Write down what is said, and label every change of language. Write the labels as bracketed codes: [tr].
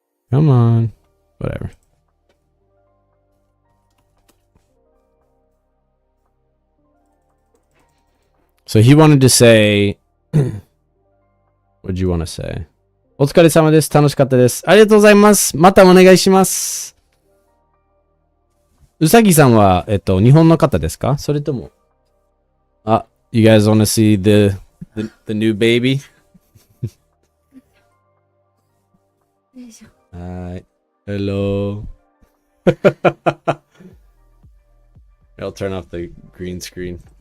[en] Come on. Whatever. So he wanted to say, what'd you want to say? [ja] お疲れ様です。楽しかったです。ありがとうございます。またお願いします。うさぎさんは、日本の方ですか？それとも。 [en] You guys want to see the new baby? Alright. Hello. I'll turn off the green screen.